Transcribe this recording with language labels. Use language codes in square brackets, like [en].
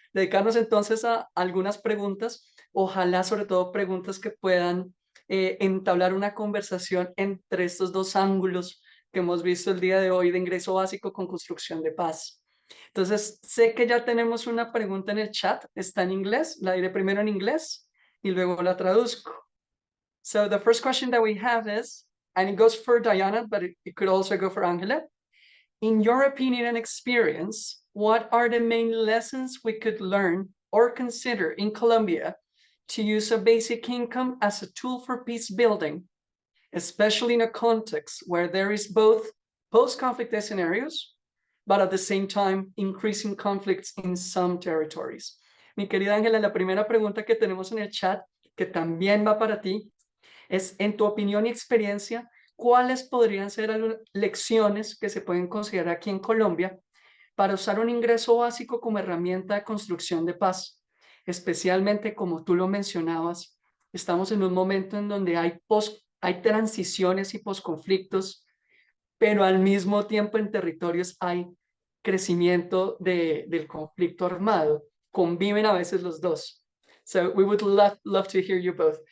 [es] dedicarnos entonces a algunas preguntas, ojalá sobre todo preguntas que puedan entablar una conversación entre estos dos ángulos que hemos visto el día de hoy de ingreso básico con construcción de paz. Entonces, sé que ya tenemos una pregunta en el chat, está en inglés, la diré primero en inglés y luego la traduzco. [en] So the first question that we have is, and it goes for Diana, but it could also go for Angela. In your opinion and experience, what are the main lessons we could learn or consider in Colombia to use a basic income as a tool for peace building, especially in a context where there is both post-conflict scenarios, but at the same time, increasing conflicts in some territories? [es] Mi querida Ángela, la primera pregunta que tenemos en el chat, que también va para ti, es, en tu opinión y experiencia, ¿cuáles podrían ser algunas lecciones que se pueden considerar aquí en Colombia para usar un ingreso básico como herramienta de construcción de paz? Especialmente, como tú lo mencionabas, estamos en un momento en donde hay transiciones y posconflictos, pero al mismo tiempo en territorios hay crecimiento del conflicto armado. Conviven a veces los dos. [en] So we would love to hear you both.